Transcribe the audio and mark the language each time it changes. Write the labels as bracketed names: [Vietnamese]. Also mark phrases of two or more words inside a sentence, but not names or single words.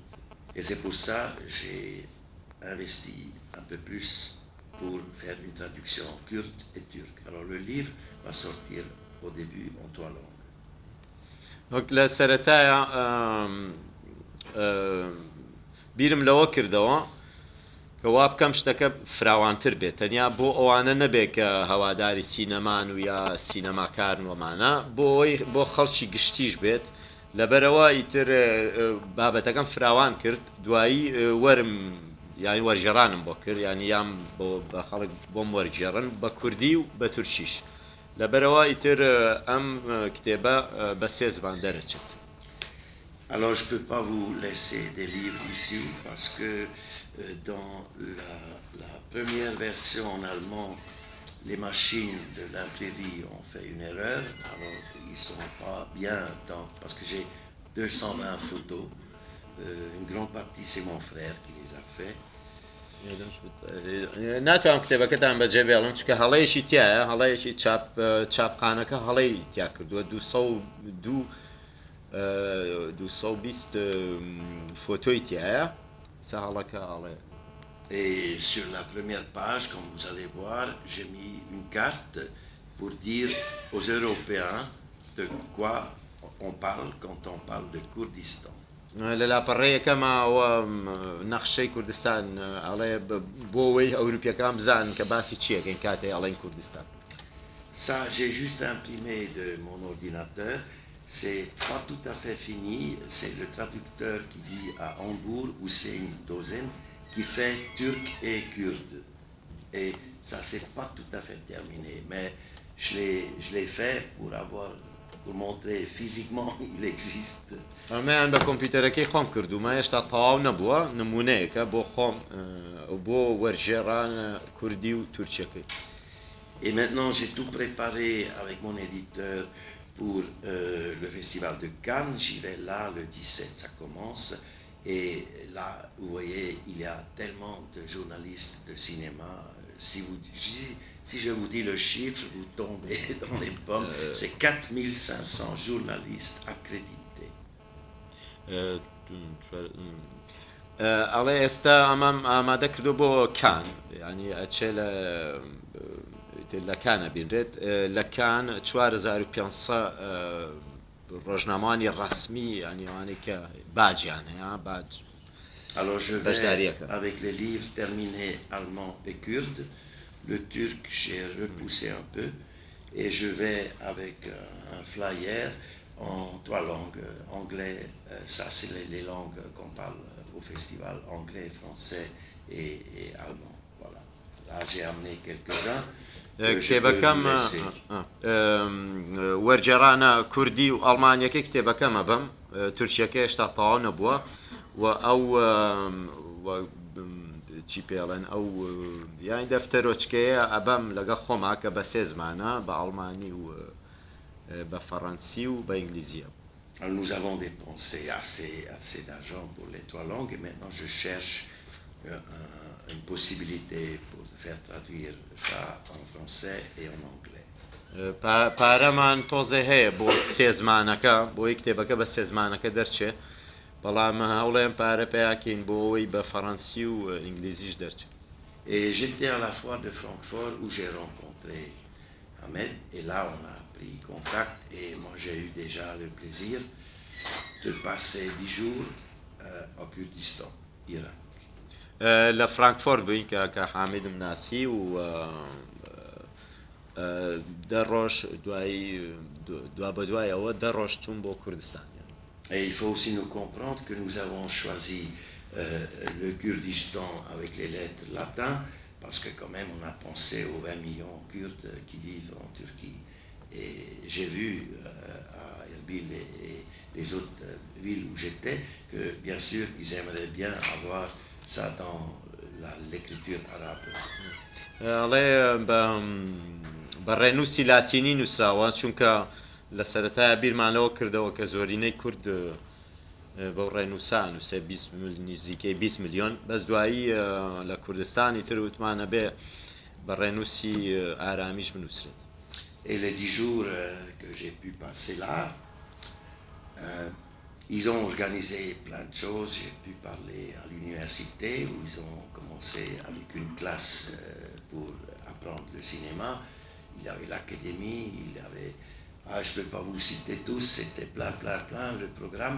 [French] Et c'est pour ça que j'ai investi un peu plus pour faire une traduction kurde et turque. Alors le livre va sortir au début en 3 langues. Donc la [Central Kurdish] سەرەتایە بیرم لەوە کردەوە کە وا بکەم شتەکە فراوانتر بێت، تەنیا بۆ ئەوانە نەبێت کە هەواداری سینەمان و یا سینەماکارن وەمانە، بۆ خەڵکی گشتیش بێت. لەبەرەوە ئیتر بابەتەکەم فراوان کرد، دوایی وەرم یانی وەرجێڕانم بۆ کرد، یانی یام بە خەڵک بۆم وەرجێڕن بە کوردی و بە تورکیش. لەبەرەوە ئیتر ئەم کتێبە بە 3 زبان دەرەچێت. [French] Alors je ne peux pas vous laisser des livres ici parce que dans la première version en allemand, les machines de l'imprimerie ont fait une erreur, alors ils ne sont pas bien parce que j'ai 220 photos, une grande partie c'est mon frère qui les a fait. [Central Kurdish] ناتوانم کتێبەکەتان بەجێ بێڵم چکە هەڵەیەکی تایە، هەڵەیەکی چاپخانەکە هەڵەی تیا کردووە 220 فۆتۆی تایە سا هەڵەکە هەڵێ. [French] Et sur la première page, comme vous allez voir, j'ai mis une carte pour dire aux Européens de quoi on parle quand on parle de Kurdistan. [Central Kurdish] لە لاپەڕەیەکەمەوە نەخشەی کوردستان ئەڵێ بۆ ئەوەی ئەوروپیەکان بزانن کە باسی چیەکەین کاتێ ئەڵێن کوردستان. [French] Ça, j'ai juste imprimé de mon ordinateur. C'est pas tout à fait fini. C'est le traducteur qui vit à Hambourg, Hussein Dozen, qui fait turc et kurde. Et ça, c'est pas tout à fait terminé. Mais je l'ai fait pour montrer physiquement il existe. [Central Kurdish] ئەمەیان بە کۆمپیوتەرەکەی خۆم کردومە، هێشتا تەواو نەبووە، نمونەیەکە بۆ خۆم بۆ وەرجێڕان کوردی و تورکیەکەی. [French] Et maintenant, j'ai tout préparé avec mon éditeur pour le festival de Cannes. J'y vais là, le 17, ça commence. Et là, vous voyez, il y a tellement de journalistes de cinéma. Si je vous dis le chiffre, vous tombez dans les pommes. C'est 4500 journalistes accrédités. [Central Kurdish] ئەڵێ ئێستا ئەمەم ئامادە کردو بۆ کان، ینی ئەچێ لە کانە بینرێت، لە کان 4500 ڕۆژنامەوانی ڕەسمی ینیوانی کە باجیان هەیە باج. [French] Alors je vais avec les livres terminés allemand et kurde. Le turc j'ai repoussé un peu et je vais avec un flyer en 3 langues, anglais, ça c'est les langues qu'on parle au festival, anglais, français et allemand. Voilà. Là j'ai amené quelques-uns. [Central Kurdish] کتێبەکەم وەرجێڕانە کوردی و ئەڵمانیەکەی کتێبەکەمە بەم تورکیەکە هێشتا تەواو نەبووە و ئەو چی پێڵێن ئەو یان دەفتەرۆچکەیە ئەبەم لەگەڵ خۆما کە بە 3 زمانە بە ئەڵمانی و بە فەڕەنسی و بە ئینگلیزیە. [French] Nous avons dépensé assez d'argent pour les 3 langues et maintenant je cherche une possibilité pour faire traduire ça en français et en anglais. [Central Kurdish] پارەمان تۆزە هەیە بۆ 3 زمانەکە بۆی کتێبەکە بە 3 زمانەکە دەرچێت بەڵام هەوڵێن پارە پێیاکەین بۆ ئەوەی بە فەڕەنسی و ئینگلیزیش دەرچێت. [French] Et j'étais à la foire de Francfort où j'ai rencontré Ahmed et là on a pris contact et moi j'ai eu déjà le plaisir de passer 10 jours au Kurdistan, Irak. [Central Kurdish] لە فرانکفۆرت بووین کە حامدم ناسی و 10 ڕۆژ دوا بە دوای ئەوە 10 ڕۆژ چوون بۆ کوردستان. [French] Et il faut aussi nous comprendre que nous avons choisi le Kurdistan avec les lettres latines parce que quand même on a pensé aux 20 millions kurdes qui vivent en Turquie. Et j'ai vu à Erbil et les autres villes où j'étais que bien sûr ils aimeraient bien avoir ça dans l'écriture arabe. [Central Kurdish] ئەڵێ بە ڕێنووسی لاتینی نووساوە چونکە لە سەرەتایە بیرمانەوە کردەوە کە زۆرینەی کورد بەو ڕێنووسا نووسێ نزیکەی 20 میلیۆن بەس دوایی لە کوردستانی تر وتمانە بێ بە ڕێنووسی ئارامیش بنووسرێت. [French] Et les 10 jours que j'ai pu passer là, ils ont organisé plein de choses. J'ai pu parler à l'université où ils ont commencé avec une classe pour apprendre le cinéma. Il y avait l'académie, il y avait... je ne peux pas vous citer tous, c'était plein le programme.